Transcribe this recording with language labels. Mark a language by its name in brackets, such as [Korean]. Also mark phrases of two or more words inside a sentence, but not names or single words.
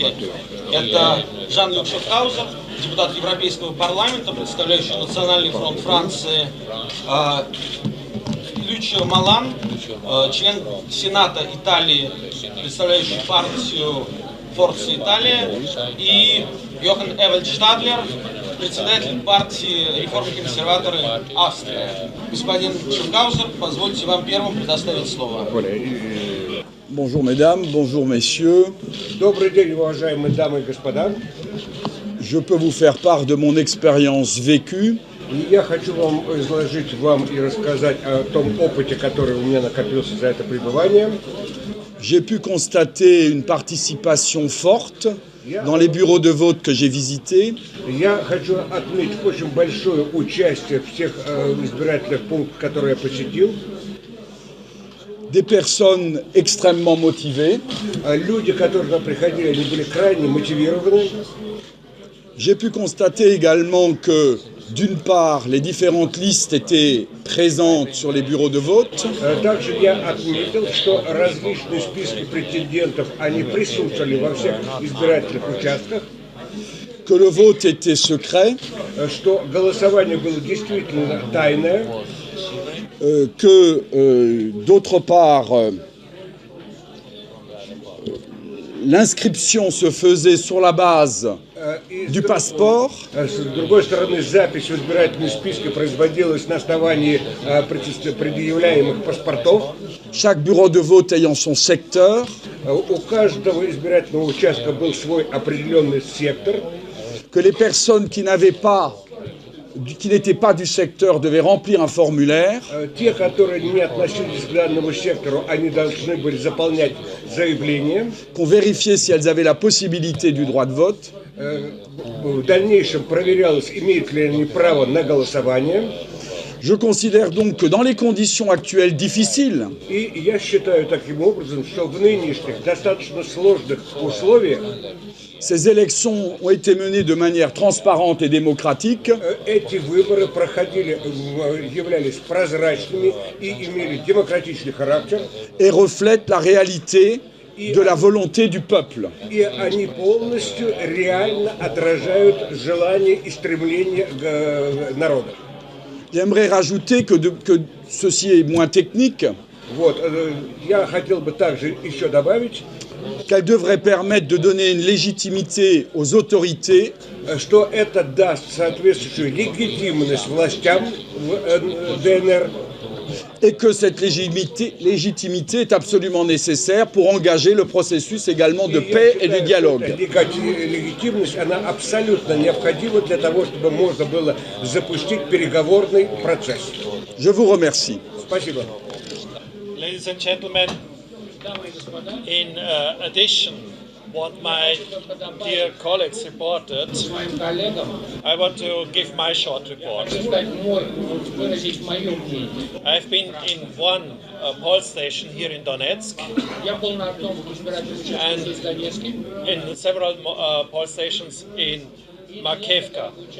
[Russian] Это Жан-Люк Шафхаузер, депутат Европейского парламента, представляющий Национальный фронт Франции, Лючио Малан, член Сената Италии, представляющий партию Форца Италия, и Йохан Эвальд Штадлер, председатель партии реформы-консерваторы Австрия. Господин Шафхаузер, позвольте вам первым предоставить слово. [French] Bonjour mesdames, bonjour messieurs. [Russian] Добрый день, уважаемые дамы и господа. [French] Je peux vous faire part de mon expérience vécue. [Russian] Я хочу вам изложить вам и рассказать о том опыте, который у меня накопился за это пребывание. [French] J'ai pu constater une participation forte dans les bureaux de vote que j'ai visités. [Russian] Я хочу отметить очень большое участие в тех избирательных пунктах, которые я посетил. [French] Des personnes extrêmement motivées. [Russian] Люди, которые нам приходили, они были крайне мотивированы. [French] J'ai pu constater également que, d'une part, les différentes listes étaient présentes sur les bureaux de vote. [Russian] Также я отметил, что различные списки претендентов, они присутствовали во всех избирательных участках. [French] Que le vote était secret. [Russian] Что голосование было действительно тайное. [French] Que, d'autre part, l'inscription se faisait sur la base du passeport. [Russian] С другой стороны, запись в избирательные списки производилась на основании предъявляемых паспортов. [French] Chaque bureau de vote ayant son secteur. [Russian] У каждого избирательного участка был свой определенный сектор. [French] Que les personnes qui n'étaient pas du secteur devaient remplir un formulaire. [Russian] Те, которые не относились к данному сектору, они должны были заполнять заявление. [French] Qu'on vérifiait si elles avaient la possibilité du droit de vote. [Russian] В дальнейшем проверялось, имеют ли они право на голосование. [French] Je considère donc que dans les conditions actuelles difficiles, [Russian] И я считаю таким образом, что в нынешних достаточно сложных условиях [French] ces élections ont été menées de manière transparente et démocratique. [Russian] Эти выборы являлись прозрачными и имели демократичный характер. [French] Et reflètent la réalité de la volonté du peuple. [Russian] И они полностью реально отражают желания и стремления народа. [French] J'aimerais rajouter que ceci est moins technique. [Russian] Вот, я хотел бы также еще добавить, [French] qu'elle devrait permettre de donner une légitimité aux autorités, [Russian] что это даст соответствующую легитимность властям в ДНР, [French] et que cette légitimité est absolument nécessaire pour engager le processus également de paix et de dialogue. [Russian] Легитимность, она абсолютно необходима для того, чтобы можно было запустить переговорный процесс. [French] Je vous remercie. [Russian] Спасибо. [English] Ladies and gentlemen, in addition what my dear colleagues reported, I want to give my short report. I've been in one poll station here in Donetsk and in several poll stations in Makivka.